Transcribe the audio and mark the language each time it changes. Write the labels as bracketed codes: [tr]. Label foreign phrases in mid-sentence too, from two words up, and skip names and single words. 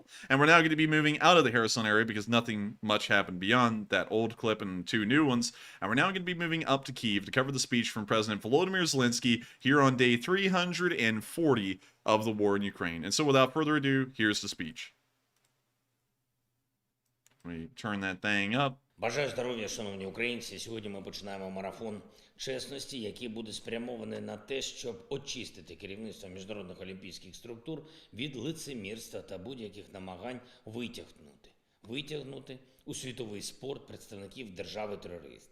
[en] And we're now going to be moving out of the Kherson area because nothing much happened beyond that old clip and two new ones. And we're now going to be moving up to Kyiv to cover the speech from President Volodymyr Zelensky here on day 340 of the war in Ukraine. And so without further ado, here's the speech. Let me turn that thing up. [uk] Бажаю здоров'я, шановні українці. Сьогодні ми починаємо марафон чесності, який буде спрямований на те, щоб очистити керівництво міжнародних олімпійських структур від лицемірства та будь-яких намагань витягнути у світовий спорт представників держави-терориста.